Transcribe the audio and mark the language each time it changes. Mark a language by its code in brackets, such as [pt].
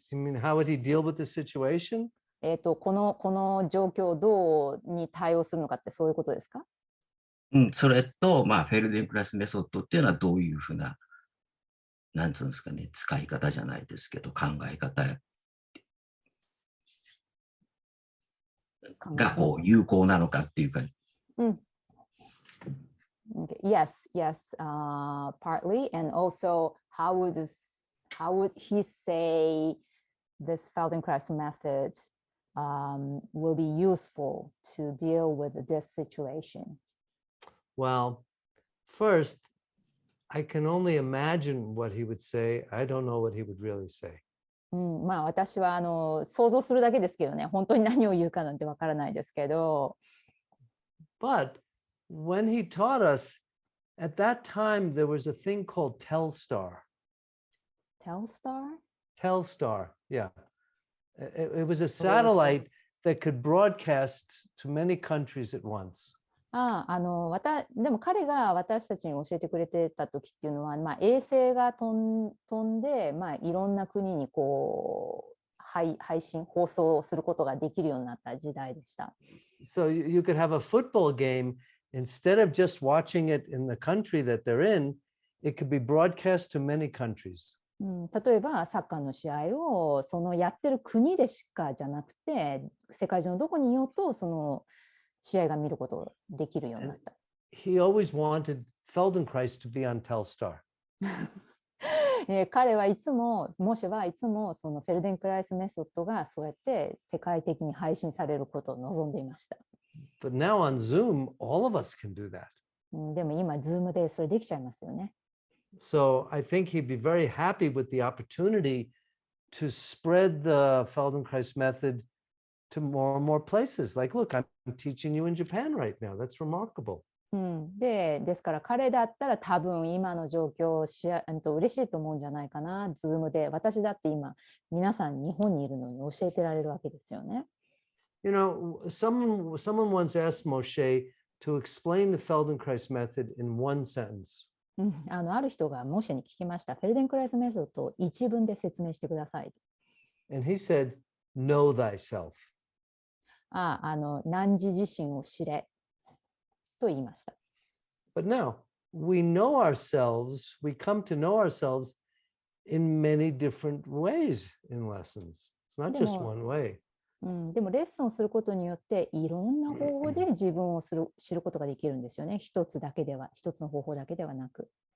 [en] You mean how would he deal with the situation? [ja] この状況をどうに対応するのかってそういうことですか？それと、フェルデンクラスメソッドっていうのはどういうふうな、なんていうんですかね、使い方じゃないですけど、考え方が有効なのかっていうか。 [en] Yes, partly, and also how would he say this Feldenkrais method will be useful to deal with this situation? Well, first, I can only imagine what he would say. I don't know what he would really say. [ja] 私は想像するだけですけどね、本当に何を言うかなんてわからないですけど。 [en] But when he taught us, at that time there was a thing called Telstar. Telstar? Telstar, yeah. It was a satellite that could broadcast to many countries at once. [ja] でも彼が私たちに教えてくれてた時っていうのは、衛星が飛んで、いろんな国に配信放送することができるようになった時代でした。 [en] So you could have a football game instead of just watching it in the country that they're in, it could be broadcast to many countries. [ja] 例えばサッカーの試合をそのやってる国でしかじゃなくて、世界中のどこにいようとその試合が見ることができるようになった。 [en] He always wanted Feldenkrais to be on Telstar. [ja] 彼はいつも、モシェはいつもそのフェルデンクライスメソッドがそうやって世界的に配信されることを望んでいました。 [en] But now on Zoom, all of us can do that. [ja] でも今、Zoom でそれできちゃいますよね。 [en] So I think he'd be very happy with the opportunity to spread the Feldenkrais method to more and more places. Like, look, I'm teaching you in Japan right now. That's remarkable. [ja] ですから彼だったら多分今の状況を嬉しいと思うんじゃないかな、Zoom で。私だって今、皆さん日本にいるのに教えてられるわけですよね。 [en] You know, someone once asked Moshe to explain the Feldenkrais method in one sentence. [ja] ある人がモシェに聞きました。フェルデンクライスメソッドを一文で説明してください。 [en] And he said, know thyself. [ja] 汝自身を知れと言いました。 [en] But now, we know ourselves, we come to know ourselves in many different ways in lessons. It's not just one way. [ja] でもレッスンをすることによっていろんな方法で自分を知ることができるんですよね。一つの方法だけではなく。